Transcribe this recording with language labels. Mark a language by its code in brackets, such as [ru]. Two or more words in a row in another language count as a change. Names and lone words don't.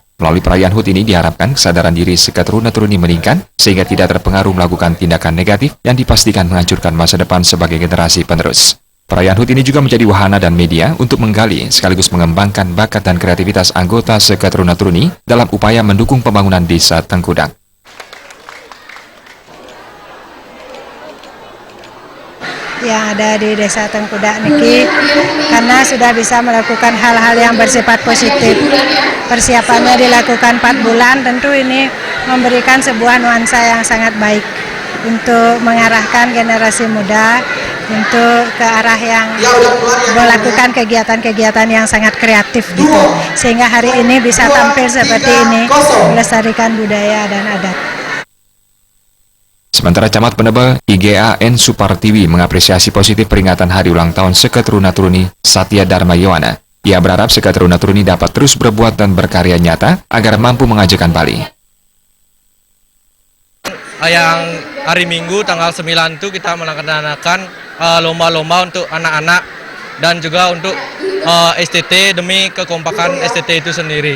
[id] Melalui perayaan HUT ini diharapkan kesadaran diri Seke Truna Truni meningkat sehingga tidak terpengaruh melakukan tindakan negatif yang dipastikan menghancurkan masa depan sebagai generasi penerus. Perayaan HUT ini juga menjadi wahana dan media untuk menggali sekaligus mengembangkan bakat dan kreativitas anggota Seke Truna Truni dalam upaya mendukung pembangunan desa Tengkudak. Yang ada di desa Tengkudak niki karena sudah bisa melakukan hal-hal yang bersifat positif. Persiapannya dilakukan 4 bulan, tentu ini memberikan sebuah nuansa yang sangat baik untuk mengarahkan generasi muda untuk ke arah yang melakukan kegiatan-kegiatan yang sangat kreatif gitu. Sehingga hari ini bisa tampil seperti ini, melestarikan budaya dan adat. Sementara Camat Penebe IGAN Supartiwi mengapresiasi positif peringatan hari ulang tahun Seke Truna Truni Satya Dharma Yohana. Ia berharap Seke Truna Truni dapat terus berbuat dan berkarya nyata agar mampu mengajukan Bali. Yang hari Minggu tanggal 9 itu kita melaksanakan lomba-lomba untuk anak-anak dan juga untuk STT demi kekompakan STT itu sendiri.